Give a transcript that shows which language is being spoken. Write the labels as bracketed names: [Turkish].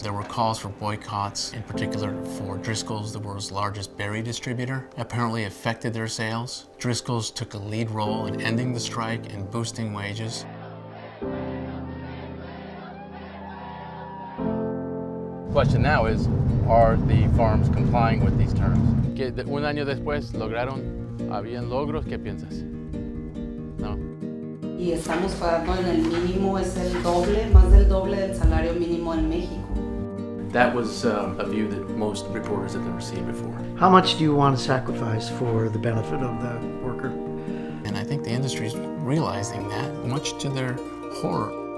[English] There were calls for boycotts, in particular for Driscoll's, the world's largest berry distributor, apparently affected their sales. Driscoll's took a lead role in ending the strike and boosting wages. Question now is, are the farms complying with these terms? [Spanish] Que un año después lograron, habían logros, ¿qué piensas? No. Y estamos pagando en el mínimo, es el doble, más del doble del salario mínimo en México. [English] That was a view that most reporters had never seen before. How much do you want to sacrifice for the benefit of the worker? And I think the industry is realizing that, much to their horror.